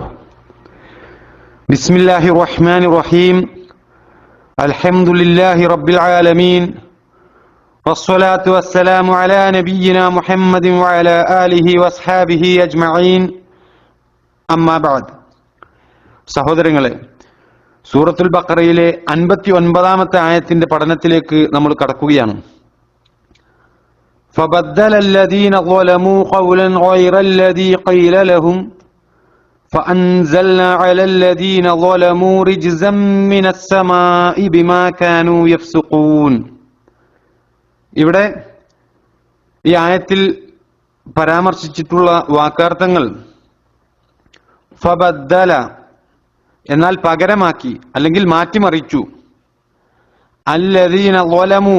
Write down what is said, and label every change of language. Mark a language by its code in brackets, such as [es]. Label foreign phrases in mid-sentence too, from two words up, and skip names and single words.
[ar] بسم الله الرحمن الرحيم. الحمد لله رب العالمين والصلاة والسلام على نبينا محمد وعلى آله وأصحابه أجمعين. أما بعد. [ml] സഹോദരങ്ങളെ, സൂറത്തുൽ ബഖറയിലെ 59-ാമത്തെ ആയത്തിന്റെ പഠനത്തിലേക്ക് നമ്മൾ കടക്കുകയാണ്. [ar] فبدل الذين ظلموا قولا غير الذي قيل لهم فأنزلنا على الذين ظلموا رجزا من السماء بما كانوا يفسقون. [ml] ഇവിടെ ഈ ആയത്തിൽ പരാമർശിച്ചിട്ടുള്ള വാക്കാർത്ഥങ്ങൾ ഫബദ്ദല എന്നാൽ പകരമാക്കി അല്ലെങ്കിൽ മാറ്റിമറിച്ചു, [ar] الذين ظلموا